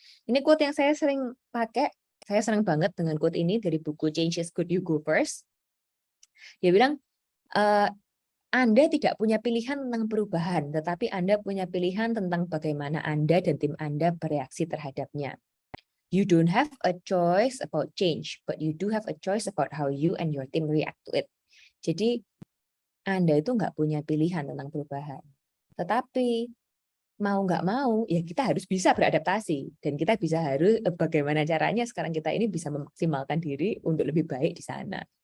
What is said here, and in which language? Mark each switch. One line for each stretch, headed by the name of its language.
Indonesian: Ini quote yang saya sering pakai, saya senang banget dengan quote ini dari buku Change is Good, You Go First. Dia bilang, Anda tidak punya pilihan tentang perubahan, tetapi Anda punya pilihan tentang bagaimana Anda dan tim Anda bereaksi terhadapnya.
English: You don't have a choice about change, but you do have a choice about how you and your team react to it.
Indonesian: Jadi, Anda itu nggak punya pilihan tentang perubahan. Tetapi, mau nggak mau, ya kita harus bisa beradaptasi. Dan kita harus, bagaimana caranya sekarang kita ini bisa memaksimalkan diri untuk lebih baik di sana.